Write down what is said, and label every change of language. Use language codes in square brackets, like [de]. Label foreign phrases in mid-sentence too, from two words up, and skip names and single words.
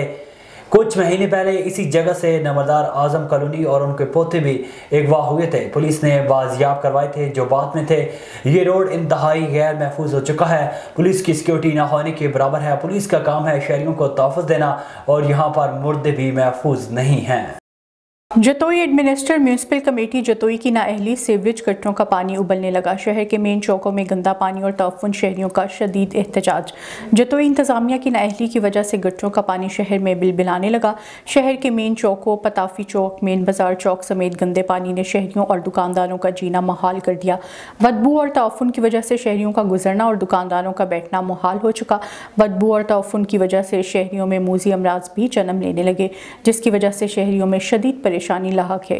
[ur] کچھ مہینے پہلے اسی جگہ سے نمبردار اعظم کالونی اور ان کے پوتے بھی اغوا ہوئے تھے. پولیس نے بازیاب کروائے تھے جو بات میں تھے۔ یہ روڈ انتہائی غیر محفوظ ہو چکا ہے. پولیس کی سیکیورٹی نہ ہونے کے برابر ہے۔ پولیس کا کام ہے شہریوں کو تحفظ دینا اور یہاں پر مردے بھی محفوظ نہیں ہیں. جتوئی ایڈمنسٹریٹر میونسپل کمیٹی جتوئی کی نااہلی سیوریج گٹروں کا پانی ابلنے لگا. شہر کے مین چوکوں میں گندا پانی اور تعفن شہریوں کا شدید احتجاج. جتوئی انتظامیہ کی نااہلی کی وجہ سے گٹروں کا پانی شہر میں بلبلانے لگا. شہر کے مین چوکوں، پتافی چوک، مین بازار چوک سمیت گندے پانی نے شہریوں اور دکانداروں کا جینا محال کر دیا. بدبو اور تعفن کی وجہ سے شہریوں کا گزرنا اور دکانداروں کا بیٹھنا محال ہو چکا. بدبو اور تعفن کی وجہ سے شہریوں میں موذی امراض بھی جنم لینے لگے، جس کی وجہ سے شہریوں میں شدید پریشانی لاحق ہے.